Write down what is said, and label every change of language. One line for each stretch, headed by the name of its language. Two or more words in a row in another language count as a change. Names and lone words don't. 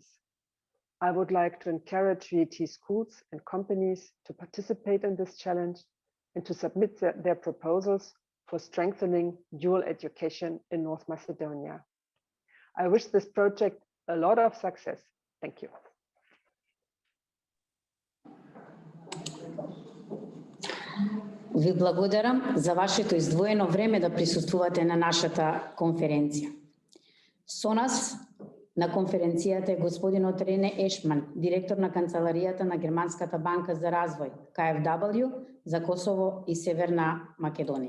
English: I would like to encourage VET schools and companies to participate in this challenge and to submit their proposals for strengthening dual education in North Macedonia. I wish this project a lot of success. Thank you.
Macedonian: Ви благодарам за вашето издвоено време да присуствувате на нашата конференција. Со нас на конференцијата е господинот Рене Ешман, директор на канцеларијата на Германската банка за развој, 𝗪𝗪𝗀 за Косово и Северна Македонија.